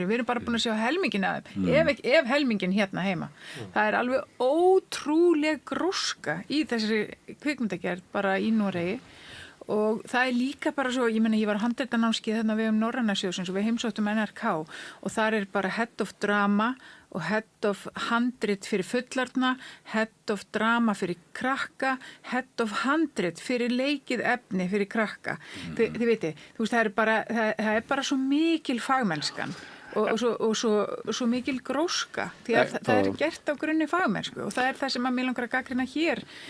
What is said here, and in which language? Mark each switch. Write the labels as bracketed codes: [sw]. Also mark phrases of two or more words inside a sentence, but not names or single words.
[is] Við erum bara búin að sjá helmingin af þeim, ef helmingin hérna heima. Það er alveg ótrúleg gróska í þessari kvikmyndagerð bara í Noregi og það er líka bara svo, ég var á handritanámskeið þarna við Norræna sjóðsins og við heimsóttum NRK og þar er bara [en] head of drama [is] og [en] head of [is] handrit fyrir fullarna, [en] head of drama [is] fyrir krakka, [en] head of [is] handrit fyrir leikið efni fyrir krakka. Þið viti, þú veist, það er bara svo mikil fagmennskan og svo mikil gróska því að það er gert á grunni fagmennsku og það er það sem að mig langar að gagnrýna hér.